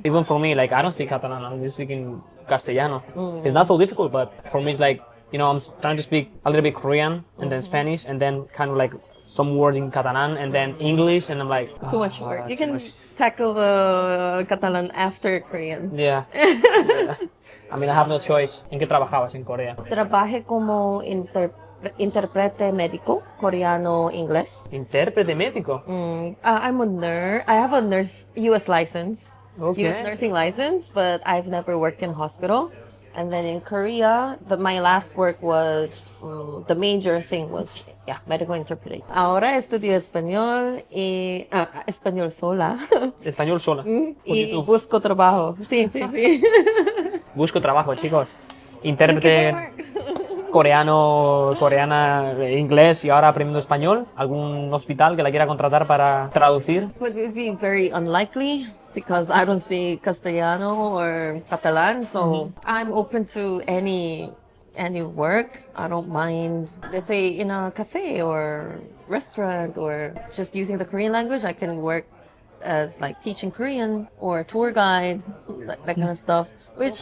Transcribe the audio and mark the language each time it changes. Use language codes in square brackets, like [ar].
[en] Even for me, like I don't speak Catalan. I'm just speaking Castellano. It's not so difficult, but for me, it's like I'm trying to speak a little bit Korean and then Spanish and then kind of like some words in Catalan and then English, and I'm like Too much work. You too can much. tackle the Catalan after Korean. Yeah. Yeah. I mean, I have no choice. [es] ¿En qué trabajabas en Corea? Trabajé como intérprete médico coreano-inglés. Intérprete médico. [en] I'm a nurse. I have a U.S. license, Okay. U.S. nursing license, but I've never worked in a hospital. And then in Korea, my last work was, the major thing was, medical interpreting. [es] Ahora estudio español y español sola. Español sola. Y Poquito. busco trabajo. Sí, sí, sí. Busco trabajo, chicos. Intérprete coreana, inglés y ahora aprendiendo español. ¿Algún hospital que la quiera contratar para traducir? [en] But it would be very unlikely because I don't speak Castellano or Catalan, so I'm open to any work. I don't mind, let's say, in a cafe or restaurant or just using the Korean language. I can work as like teaching Korean or tour guide, that kind of stuff, which